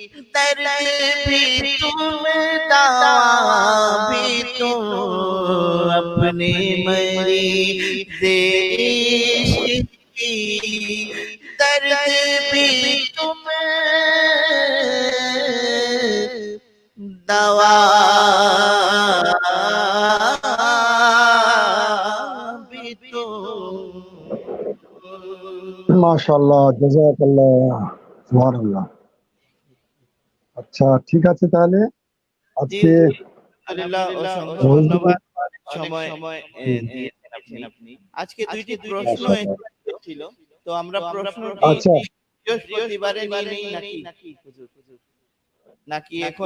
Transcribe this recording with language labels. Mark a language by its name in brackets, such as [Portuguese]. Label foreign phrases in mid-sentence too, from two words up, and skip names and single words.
[Urdu] درد بھی تم دوا بھی تم اپنے مریض عشق کی درد بھی تم دوا بھی تم [Arabic] ماشاء اللہ جزاک اللہ سبحان اللہ. [Bangla] আচ্ছা ঠিক আছে তাহলে আজকে আলহামদুলিল্লাহ অসংখ্য ধন্যবাদ সময় দিয়েছেন আপনি আজকে দুইটি প্রশ্ন ছিল তো আমরা প্রশ্নটি আচ্ছা বৃহস্পতিবারে নিয়ে নেই নাকি হুজুর নাকি এখন